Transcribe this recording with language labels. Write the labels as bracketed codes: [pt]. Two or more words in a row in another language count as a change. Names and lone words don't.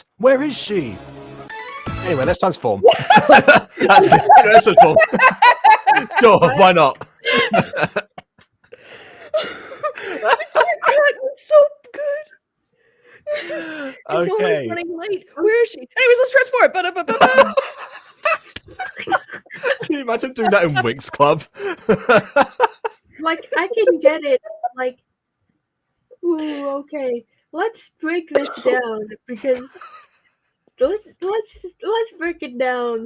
[en] Where is she? Anyway, let's transform. Let's transform. Sure, why not? That was so good. And Nora's Okay. running late. Where is she? Anyways, let's transform. Ba-da-ba-ba-ba. Can you imagine doing that in Winx Club? Like, I can get it. Like, ooh, okay. Let's break this down because let's break it down.